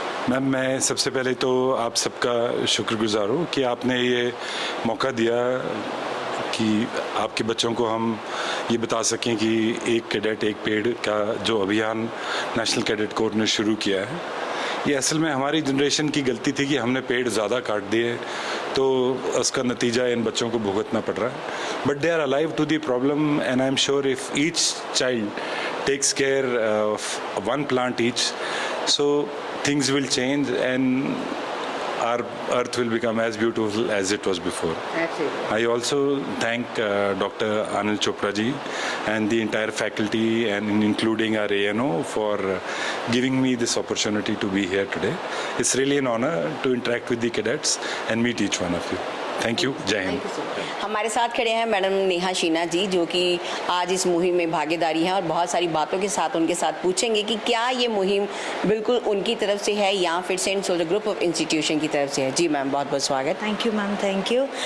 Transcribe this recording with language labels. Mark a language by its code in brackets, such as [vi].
[hi] Ma'am, मैं सबसे पहले तो आप सबका शुक्रगुजार हूँ कि आपने ये मौका दिया कि आपके बच्चों को हम ये बता सकें कि एक कैडेट एक पेड़ का जो अभियान नेशनल कैडेट कोर ने शुरू किया है, ये असल में हमारी जनरेशन की गलती थी कि हमने पेड़ ज़्यादा काट दिए, तो उसका नतीजा इन बच्चों को भुगतना पड़ रहा है। [en] But they are alive to the problem, and I am sure if each child takes care of one plant each, so things will change and our earth will become as beautiful as it was before. Absolutely. I also thank Dr. Anil Chopra ji and the entire faculty and including our ANO for giving me this opportunity to be here today. It's really an honor to interact with the cadets and meet each one of you. [hi] Thank you. जय हिंद। हमारे साथ खड़े हैं madam Neha Sheena जी, जो कि आज इस मुहिम में भागीदारी हैं, और बहुत सारी बातों के साथ उनके साथ पूछेंगे कि क्या ये मुहिम बिल्कुल उनकी तरफ से है या फिर Saint soldier group of institution की तरफ से है। जी मैम, बहुत बहुत स्वागत। Thank you ma'am, thank you.